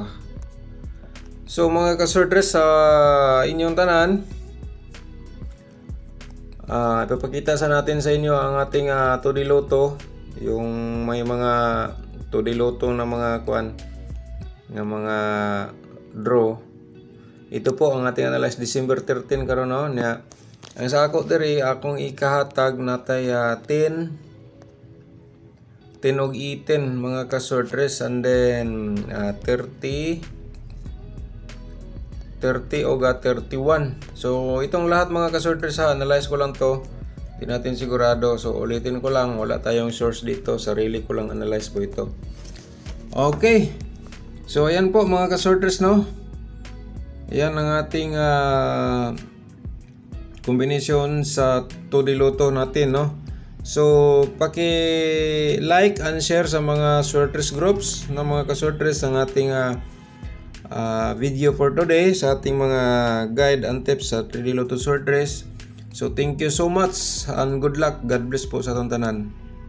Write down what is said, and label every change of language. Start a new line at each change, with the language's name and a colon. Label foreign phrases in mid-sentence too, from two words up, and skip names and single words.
Filipino: So mga kasortres, sa inyong tanan, ipapakita sa natin sa inyo ang ating 2D Lotto, yung may mga 2D Lotto na mga na mga draw. Ito po ang ating analyze December 13 karon, no?
Cebuano: Nya ang sa ako diri, akong ikahatag natay 10 og 10 mga kasortres,
English: and then 30 o 31.
Filipino: So itong lahat mga kasortres, analyze ko lang to, di natin sigurado. So ulitin ko lang, wala tayong source dito, sarili ko lang analyze po ito. Okay, so ayan po mga kasortres, no? Ayan ang ating combination sa 2D Lotto natin, no? So
English: paki-like and share
Filipino: sa mga sorters groups na mga kasortres ang ating video
English: for today
Filipino: sa ating mga
English: guide and tips
Filipino: sa 3D Lotto sorters.
English: So thank you so much and good luck. God bless
Cebuano: po sa atong tanan.